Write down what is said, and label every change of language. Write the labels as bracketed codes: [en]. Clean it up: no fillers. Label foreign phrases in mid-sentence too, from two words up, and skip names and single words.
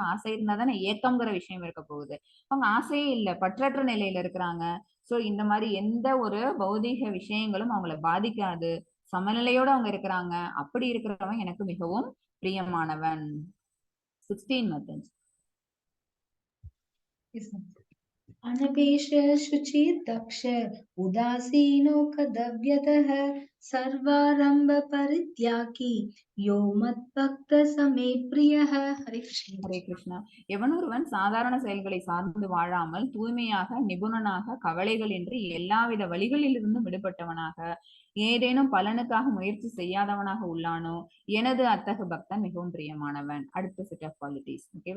[ta] ஆசை இருந்தா தானே ஏக்கம்ங்கிற விஷயம் இருக்க போகுது. அவங்க ஆசையே இல்ல, பற்றற்ற நிலையில இருக்கிறாங்க. சோ இந்த மாதிரி எந்த ஒரு பௌதீக விஷயங்களும் அவங்களை பாதிக்காது, சமநிலையோட அவங்க இருக்கிறாங்க. அப்படி இருக்கிறவன் எனக்கு மிகவும் பிரியமானவன். 16 மெத்தட். [sa] अनपेश शुचिर्दक्ष उदासीनो कदव्यतः सर्वारंभ परित्यागी यो मद्भक्त समे प्रियः. हरे कृष्ण. [ta] ஹரே கிருஷ்ணா. எவனொருவன் சாதாரண செயல்களை சார்ந்து வாழாமல் தூய்மையாக நிபுணனாக கவலைகளின்றி எல்லாவித வழிகளிலிருந்தும் விடுபட்டவனாக ஏதேனும் பலனுக்காக முயற்சி செய்யாதவனாக உள்ளானோ எனது அத்தகு பக்தன் மிகவும் பிரியமானவன். அடுத்த [en] set of qualities, [ta] ஓகேவா.